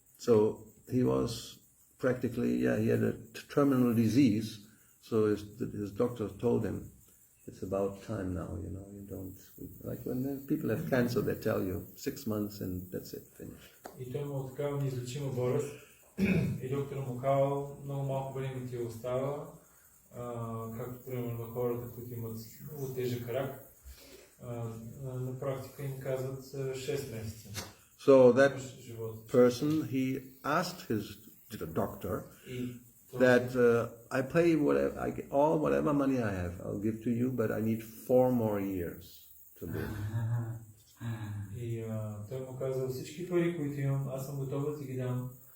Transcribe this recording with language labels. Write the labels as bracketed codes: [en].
[en] So he was practically, he had a terminal disease. So his doctor told him, it's about time now, you don't, like when people have cancer, they tell you 6 months and that's it, finished. [bg] И той му такава неизлечима болест. И доктор му казал, много малко време ти остава, както примерно хората, които имат много тежък рак, на практика им казват 6 месеца. [en] So that person, he asked his doctor that I pay whatever money I have, I'll give to you, but I need 4 more years to live. [bg] И той му каза, всички пари, които имам, аз съм готов да ти ги дам.